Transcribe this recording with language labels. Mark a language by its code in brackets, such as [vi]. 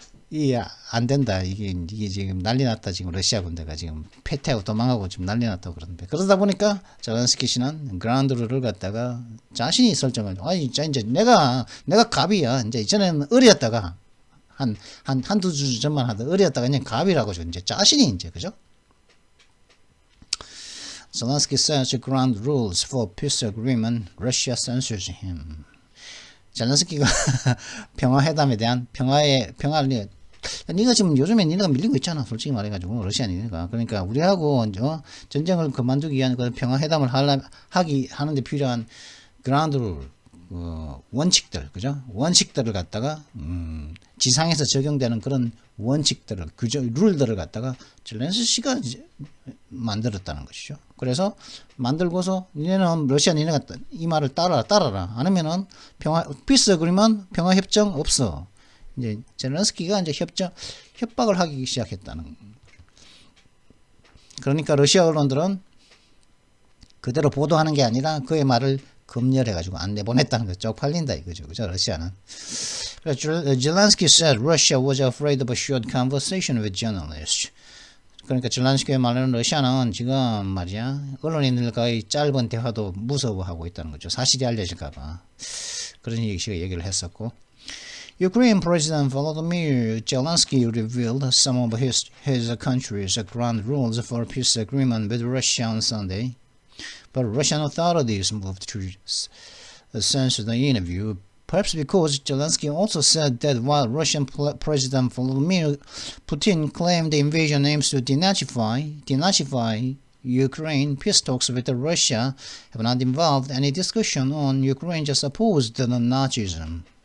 [ko] 이게 안 된다. 이게 지금 난리 났다. 지금 러시아 군대가 지금 패퇴하고 도망가고 지금 난리 났다고 그러는데 그러다 보니까 젤렌스키 씨는 그라운드 룰을 갖다가 자신이 설정을 이제 내가 갑이야. 이제 이전에는 을이었다가 한두 주 전만 하다 을이었다가 그냥 갑이라고 이제 자신이 이제 그죠? [en] Zelensky sets ground rules for peace agreement. Russia censors him. [ko] 젤렌스키가 평화회담에 대한 평화를 니가 지금 요즘에 니네가 밀리고 있잖아. 솔직히 말해가지고 러시아 니네가 그러니까 우리하고 전쟁을 그만두기 위한 그 평화회담을 하는데 필요한 그라운드 룰 원칙들 그죠? 원칙들을 갖다가 지상에서 적용되는 그런 원칙들을 룰들을 갖다가 젤렌스키가 만들었다는 것이죠. 그래서 만들고서 니네는 러시아 니네가 이 말을 따라라. 안 하면은 피스 어그리먼트 평화 협정 없어. 이제 젤렌스키가 이제 협박을 하기 시작했다는. 그러니까 러시아 언론들은 그대로 보도하는 게 아니라 그의 말을 검열해가지고 안 내보냈다는 거 쪽팔린다 이거죠. 그죠? 러시아는. [en] Zelensky said Russia was afraid of a short conversation with journalists. [ko] 그러니까 젤란스키의 말로는 러시아는 지금 말이야 언론인들과의 짧은 대화도 무서워하고 있다는 거죠. 사실이 알려질까봐. 그런 식으로 얘기를 했었고. [en] Ukraine President Volodymyr Zelensky revealed some of his country's ground rules for a peace agreement with Russia on Sunday. But Russian authorities moved to censor the interview, perhaps because Zelensky also said that while Russian President Vladimir Putin claimed the invasion aims to denazify Ukraine, peace talks with Russia have not involved any discussion on Ukraine just opposed to Nazism.